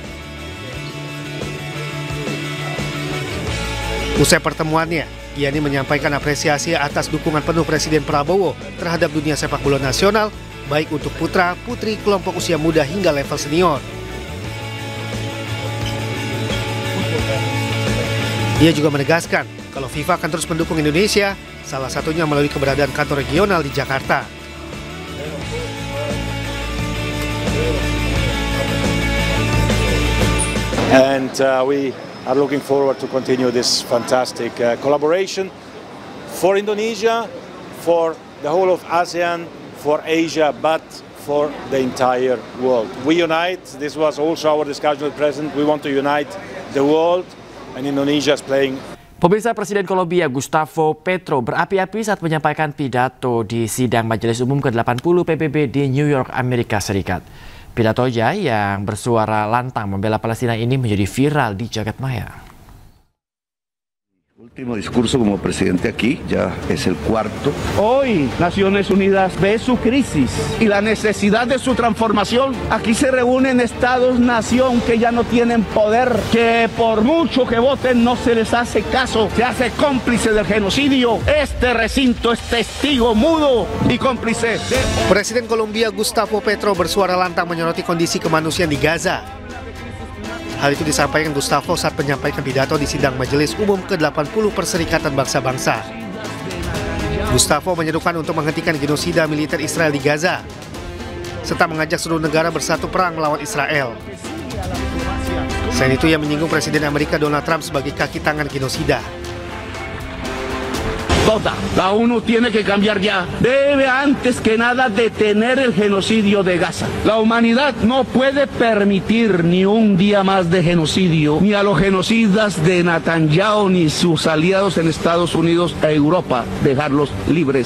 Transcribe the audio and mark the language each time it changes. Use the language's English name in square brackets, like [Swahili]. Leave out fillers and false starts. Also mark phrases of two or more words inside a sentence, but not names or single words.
[Indonesian] Usai pertemuannya, Gianni menyampaikan apresiasi atas dukungan penuh Presiden Prabowo terhadap dunia sepak bola nasional, baik untuk putra, putri, kelompok usia muda hingga level senior. Ia juga menegaskan kalau FIFA akan terus mendukung Indonesia, salah satunya melalui keberadaan kantor regional di Jakarta. [English] And we are looking forward to continue this fantastic collaboration for Indonesia, for the whole of ASEAN, for Asia, but for the entire world. We unite. This was also our discussion with the President. We want to unite the world, and Indonesia is playing. [Indonesian] Pemirsa, Presiden Kolombia Gustavo Petro berapi-api saat menyampaikan pidato di sidang Majelis Umum ke-80 PBB di New York, Amerika Serikat. Pidatonya yang bersuara lantang membela Palestina ini menjadi viral di jagat maya. [Spanish] Último discurso como presidente aquí, ya es el cuarto. Hoy Naciones Unidas ve su crisis y la necesidad de su transformación. Aquí se reúnen estados-nación que ya no tienen poder, que por mucho que voten no se les hace caso, se hace cómplice del genocidio. Este recinto es testigo mudo y cómplice de... [Indonesian] Presiden Kolombia Gustavo Petro bersuara lantang menyoroti kondisi kemanusiaan di Gaza. Hal itu disampaikan Gustavo saat menyampaikan pidato di sidang Majelis Umum ke-80 Perserikatan Bangsa-Bangsa. Gustavo menyerukan untuk menghentikan genosida militer Israel di Gaza, serta mengajak seluruh negara bersatu perang melawan Israel. Selain itu, ia menyinggung Presiden Amerika Donald Trump sebagai kaki tangan genosida. [Spanish] Toda. La ONU tiene que cambiar ya. Debe antes que nada detener el genocidio de Gaza. La humanidad no puede permitir ni un día más de genocidio, ni a los genocidas de Netanyahu ni sus aliados en Estados Unidos e Europa, dejarlos libres.